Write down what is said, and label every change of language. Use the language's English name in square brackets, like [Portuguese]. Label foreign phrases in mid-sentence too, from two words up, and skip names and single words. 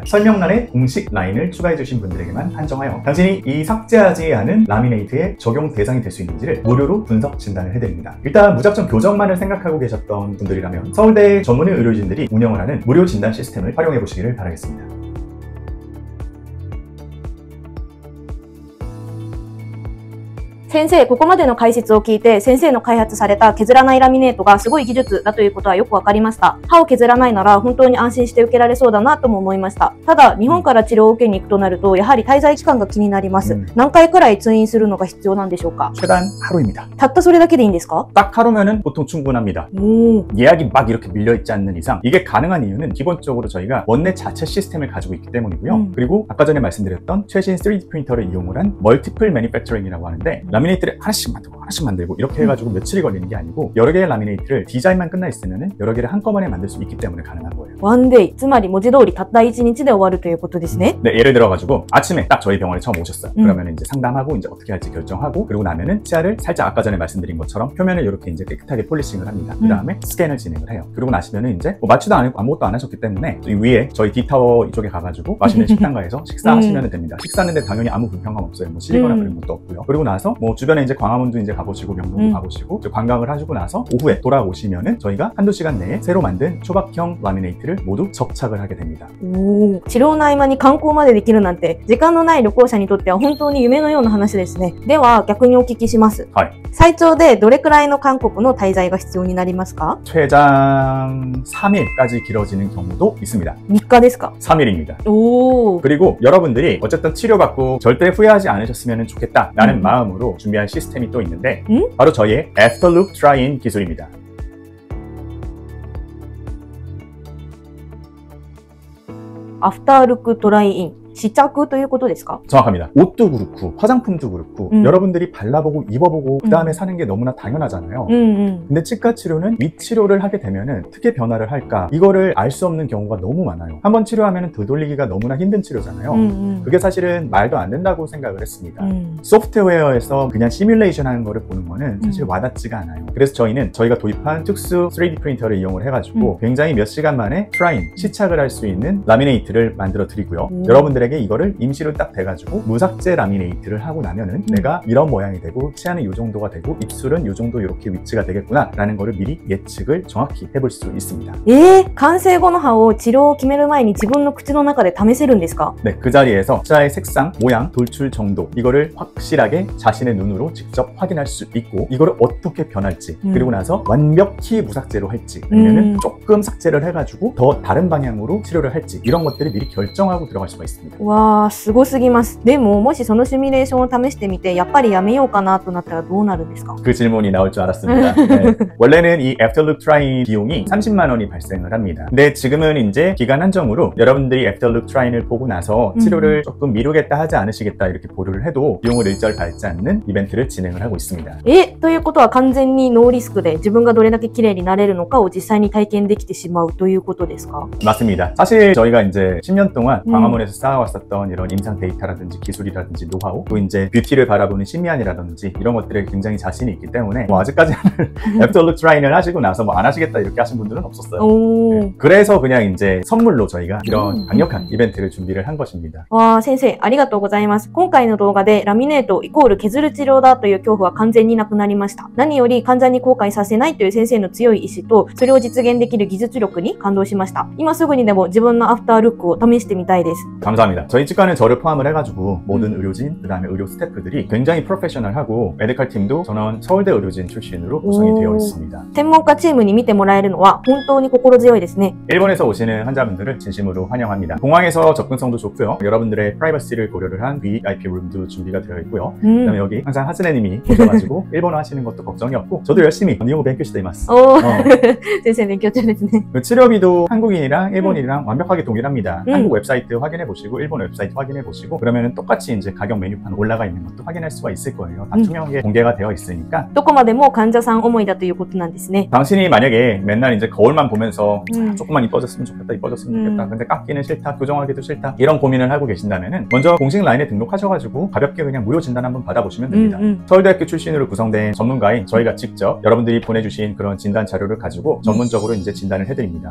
[Korean] 설명란에 공식 라인을 추가해주신 분들에게만 한정하여 당신이 이 삭제하지 않은 라미네이트의 적용 대상이 될 수 있는지를 무료로 분석 진단을 해드립니다. 일단 무작정 교정만을 생각하고 계셨던 분들이라면 서울대 전문의 의료진들이 운영을 하는 무료 진단 시스템을 활용해 보시기를 바라겠습니다. [Japanese] 先生、ここまでの解説を聞いて、先生の開発された削らないラミネートがすごい技術だということはよくわかりました。歯を削らないなら本当に安心して受けられそうだなとも思いました。ただ、日本から治療を受けに行くとなると、やはり滞在期間が気になります。何回くらい通院するのが必要なんでしょうか？ [Korean] 최단 하루입니다. [Japanese] たったそれだけでいいんですか？ [Korean] 딱 하루면은 보통 충분합니다. 예약이 막 이렇게 밀려있지 않는 이상 이게 가능한 이유는 기본적으로 저희가 원내 자체 시스템을 가지고 있기 때문이고요. 그리고 아까 전에 말씀드렸던 최신 3D 프린터를 이용을 한 멀티플 매니팩처링이라고 하는데 라미네이트를 하나씩 만들고 이렇게 해가지고 며칠이 걸리는 게 아니고 여러 개의 라미네이트를 디자인만 끝나 있으면 여러 개를 한꺼번에 만들 수 있기 때문에 가능한 거예요. 원데이, [Japanese] つまり文字通りたった1日で終わるということですね。 [Korean] 네, 예를 들어가지고 아침에 딱 저희 병원에 처음 오셨어요. 그러면 이제 상담하고 이제 어떻게 할지 결정하고 그리고 나면은 치아를 살짝 아까 전에 말씀드린 것처럼 표면을 이렇게 이제 깨끗하게 폴리싱을 합니다. 그 다음에 스캔을 진행을 해요. 그리고 나시면은 이제 뭐 마취도 안 했고 아무것도 안 하셨기 때문에 이 위에 저희 D타워 이쪽에 가가지고 맛있는 식당가에서 식사하시면 됩니다. 식사하는데 당연히 아무 불편감 없어요. 뭐 시리거나 그런 것도 없고요. 그리고 나서 뭐 주변에 이제 광화문도 이제 가보시고 명동도 가보시고 관광을 하시고 나서 오후에 돌아오시면은 저희가 한두 시간 내에 새로 만든 초박형 라미네이트를 모두 접착을 하게 됩니다. [Japanese] 治療の合間に観光までできるなんて時間のない旅行者にとっては本当に夢のような話ですね。では逆にお聞きします。最長でどれくらいの韓国の滞在が必要になりますか？ [Korean] 최장 3일까지 길어지는 경우도 있습니다. [Japanese] 3 日ですか？ [Korean] 3일입니다. 그리고 여러분들이 어쨌든 치료받고 절대 후회하지 않으셨으면 좋겠다라는 마음으로 준비한 시스템이 또 있는데 바로 저희의 Afterlook Try-in 기술입니다. [Japanese] Afterlook Try-in 시작ということですか? [Korean] 정확합니다. 옷도 그렇고 화장품도 그렇고 여러분들이 발라보고 입어보고 그 다음에 사는 게 너무나 당연하잖아요. 근데 치과 치료는 윗치료를 하게 되면은 어떻게 변화를 할까 이거를 알 수 없는 경우가 너무 많아요. 한번 치료하면은 되돌리기가 너무나 힘든 치료잖아요. 그게 사실은 말도 안 된다고 생각을 했습니다. 소프트웨어에서 그냥 시뮬레이션 하는 거를 보는 거는 사실 와닿지가 않아요. 그래서 저희가 도입한 특수 3D 프린터를 이용을 해가지고 굉장히 몇 시간 만에 트라인, 시착을 할 수 있는 라미네이트를 만들어 드리고요. 여러분들에게 이거를 임시로 딱 대가지고 무삭제 라미네이트를 하고 나면은 내가 이런 모양이 되고 치아는 이 정도가 되고 입술은 이 정도 이렇게 위치가 되겠구나 라는 거를 미리 예측을 정확히 해볼 수 있습니다. [Japanese] 完成後の歯を治療を決める前に自分の口の中で試せるんですか? [Korean] 네, 그 자리에서 치아의 색상, 모양, 돌출 정도 이거를 확실하게 자신의 눈으로 직접 확인할 수 있고 이거를 어떻게 변할지 그리고 나서 완벽히 무삭제로 할지 아니면은 조금 삭제를 해가지고 더 다른 방향으로 치료를 할지 이런 것들을 미리 결정하고 들어갈 수가 있습니다. [Japanese] わー、すごすぎます。でも、もしそのシミュレーションを試してみて、やっぱりやめようかなとなったらどうなるんですか？ [Korean] 그 질문이 나올 줄 알았습니다. 네. 원래는 이 애프터룩 트라인 비용이 30만 원이 발생을 합니다. 근데 지금은 이제 기간 한정으로 여러분들이 애프터룩 트라인을 보고 나서 치료를 조금 미루겠다 하지 않으시겠다 이렇게 보류를 해도 비용을 일절 받지 않는 이벤트를 진행을 하고 있습니다. [Japanese] ということは完全にノーリスクで自分がどれだけ綺麗になれるのかを実際に体験できてしまうということですか？ [Korean] 맞습니다. 사실 저희가 이제 10년 동안 광화문에서 쌓아왔었던 이런 임상 데이터라든지 기술이라든지 노하우, 또 이제 뷰티를 바라보는 심미안이라든지 이런 것들에 굉장히 자신이 있기 때문에 아직까지는 애프터룩 트라인을 하시고 나서 안 하시겠다 이렇게 하신 분들은 없었어요. 네. 그래서 그냥 이제 선물로 저희가 이런 강력한 이벤트를 준비를 한 것입니다. [Japanese] わー、先生、ありがとうございます。今回の動画でラミネートイコール削る治療だという恐怖は完全になくなりました。何より患者に後悔させないという先生の強い意志と、それを実現できる技術力に感動しました。今すぐにでも自分のアフタールックを試してみたいです。 [Korean] 감사합니다. 저희 치과는 저를 포함을 해가지고 모든 의료진, 그 다음에 의료 스태프들이 굉장히 프로페셔널하고 메디컬 팀도 전원 서울대 의료진 출신으로 구성이 되어 있습니다. [Japanese] 専門家チームに見てもらえるのは本当に心強いですね。 [Korean] 일본에서 오시는 환자분들을 진심으로 환영합니다. 공항에서 접근성도 좋고요. 여러분들의 프라이버시를 고려를 한 VIP 룸도 준비가 되어 있고요. 그다음에 여기 항상 하스네님이 오셔가지고 일본어 하시는 것도 걱정이 없고 저도 열심히 일본어 [Japanese] 勉強しています. 先生勉強中ですね。 [Korean] 치료비도 한국인이랑 일본인이랑 완벽하게 동일합니다. 한국 웹사이트 확인해 보시고 일본 웹사이트 확인해 보시고 그러면은 똑같이 이제 가격 메뉴판 올라가 있는 것도 확인할 수가 있을 거예요. 다 투명하게 공개가 되어 있으니까. [Japanese] どこまでも患者さん思いだということなんですね。 [Korean] 당신이 만약에 맨날 이제 거울만 보면서 조금만 이뻐졌으면 좋겠다, 이뻐졌으면 좋겠다. 근데 깎기는 싫다, 교정하기도 싫다. 이런 고민을 하고 계신다면은 먼저 공식 라인에 등록하셔가지고 가볍게 그냥 무료 진단 한번 받아보시면 됩니다. 서울대학교 출신으로 구성된 전문가인 저희가 직접 여러분들이 보내주신 그런 진단 자료를 가지고 전문적으로 이제 진단을 해드립니다.